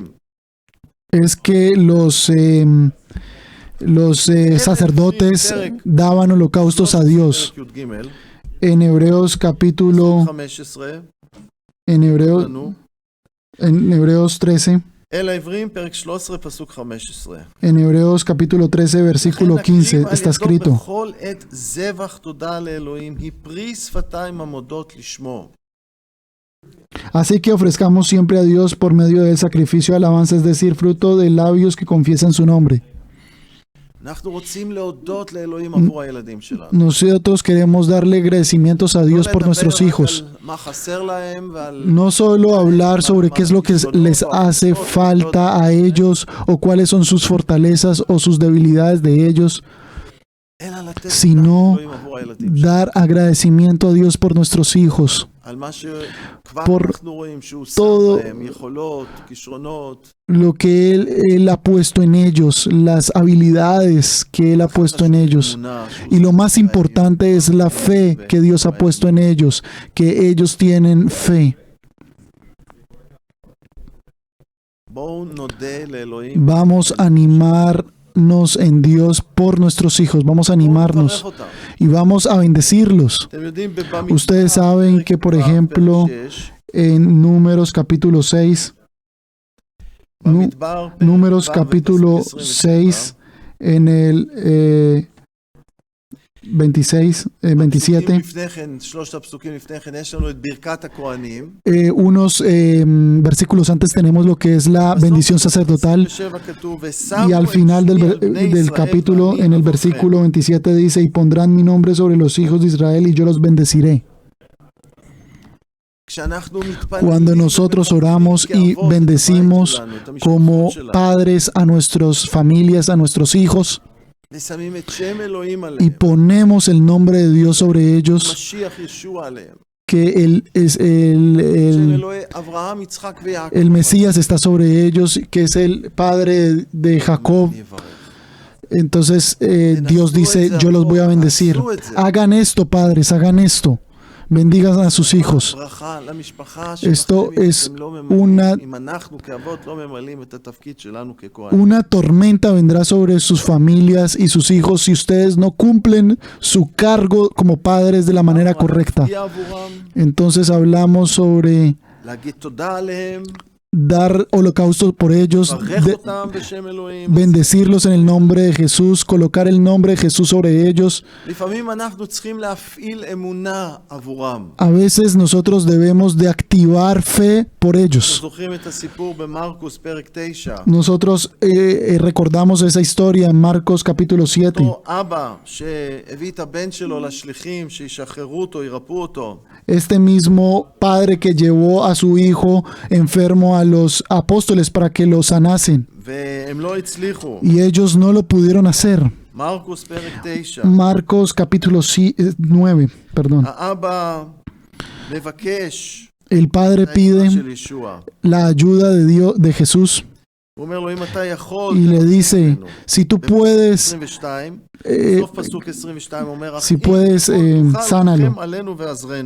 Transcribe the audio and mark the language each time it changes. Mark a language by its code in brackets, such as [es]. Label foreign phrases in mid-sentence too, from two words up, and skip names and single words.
[es] es que los sacerdotes daban holocaustos a Dios. [he] פרק י"ג, [es] En Hebreos capítulo, [he] 15, לנו. [es] en Hebreos 13, [he] אל העברים פרק 13 פסוק 15. [es] en Hebreos capítulo 13 versículo 15 está escrito: [he] בכל עת זבח תודה לאלוהים, היא פרי שפתיים המודות לשמו. [es] Así que ofrezcamos siempre a Dios por medio del sacrificio de alabanza, es decir, fruto de labios que confiesan su nombre. [he] אנחנו רוצים להודות לאלוהים עבור הילדים שלנו. [es] Nosotros queremos darle agradecimientos a Dios por nuestros hijos. [he] מה חסר להם ועל [es] No solo hablar sobre qué es lo que les hace falta a ellos o cuáles son sus fortalezas o sus debilidades de ellos, [he] אלא לתת [es] sino [he] לאלוהים עבור הילדים שלנו. [es] dar agradecimiento a Dios por nuestros hijos. [he] על מה שכבר [es] por [he] אנחנו רואים שהוא שם [es] todo [he] בהם, יכולות, כישרונות. [es] lo que él ha puesto en ellos, las habilidades que Él ha puesto en ellos. [he] אמונה שהוא [es] Y lo [he] שם [es] más [he] בהם, [es] importante es la fe que Dios ha puesto en ellos, que ellos tienen fe. [he] בואו נודה לאלוהים. [es] Vamos a animarnos en Dios por nuestros hijos, vamos a [he] בואו [es] animarnos [he] נברך אותם. [es] y vamos a bendecirlos. [he] אתם יודעים, במדבר, [es] Ustedes saben que, por [he] פרק [es] ejemplo, [he] 6, [es] en Números capítulo 6, [he] במדבר, פרק [es] Números [he] ו', [es] capítulo [he] ופסוק 27, [es] 6, en el 26, 27, [he] הפסוקים לפני כן, שלושת הפסוקים לפני כן, יש לנו את ברכת הכהנים. [es] unos versículos antes tenemos lo que es la bendición sacerdotal. [he] בסוף 27 כתוב, [es] Y al [he] ושמו [es] final [he] את שמי על בני [es] del [he] ישראל [es] capítulo, [he] ואני [es] en el [he] אברכם. [es] versículo 27 dice, y pondrán mi nombre sobre los hijos de Israel y yo los bendeciré. [he] כשאנחנו מתפללים [es] Cuando nosotros oramos y [he] כאבות את הבית [es] bendecimos [he] שלנו, את המשפחות [es] como [he] שלנו, [es] padres a nuestras familias, a nuestros hijos, [he] ושמים את שם אלוהים [es] y [he] עליהם, [es] ponemos el nombre de Dios sobre ellos, [he] משיח ישוע עליהם, [es] que es [he] של אלוהי אברהם, יצחק ויעקב, [es] el Mesías está sobre ellos, que es el padre de Jacob. [he] אני אברך. [es] Entonces Dios dice, yo los voy a bendecir. Hagan esto, padres, hagan esto. Bendigan a sus hijos. [he] ברכה למשפחה [es] Esto [he] שלכם, אם [es] es [he] אתם לא ממלאים, [es] una, [he] אם אנחנו כאבות לא ממלאים את התפקיד שלנו ככהנים. [es] una tormenta vendrá sobre sus familias y sus hijos si ustedes no cumplen su cargo como padres de la manera correcta. [he] להצביע עבורם, [es] Entonces hablamos sobre [he] להגיד תודה עליהם, [es] dar holocausto por ellos, [he] לברך אותם בשם אלוהים. [es] bendecirlos en el nombre de Jesús, colocar el nombre de Jesús sobre ellos. [he] לפעמים אנחנו צריכים להפעיל אמונה עבורם. [es] A veces nosotros debemos de activar fe por ellos. [he] זוכרים את הסיפור במרקוס פרק 9. [es] Nosotros recordamos esa historia en Marcos capítulo 7. [he] אותו אבא שהביא את הבן שלו לשליחים שישחררו אותו, ירפאו אותו. [es] Este mismo padre que llevó a su hijo enfermo a los apóstoles para que lo sanasen. [he] והם לא הצליחו. [es] Y ellos no lo pudieron hacer. [he] מרקוס פרק 9. [es] Marcos capítulo 9, perdón. [he] האבא מבקש [es] El padre [he] את העזרה [es] pide [he] של ישוע. [es] la ayuda de Dios, de Jesús, [he] הוא אומר לו, אם אתה יכול, [es] y le [he] תרחם [es] dice, [he] עלינו. [es] si tú [he] בפסוק [es] puedes, [he] 22, בסוף פסוק 22 אומר, [es] si [he] "אך אם [es] puedes, [he] תוכל, [es] sánalo". [he] רחם עלינו ועזרנו.